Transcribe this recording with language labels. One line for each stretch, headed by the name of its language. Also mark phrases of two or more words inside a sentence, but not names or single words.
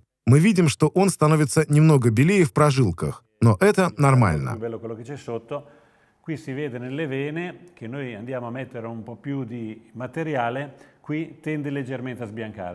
Russian: Мы видим, что он становится немного белее в прожилках, но это нормально.
Italian: Qui si vede nelle vene che noi andiamo a mettere un po' più di materiale, qui tende leggermente a sbiancare.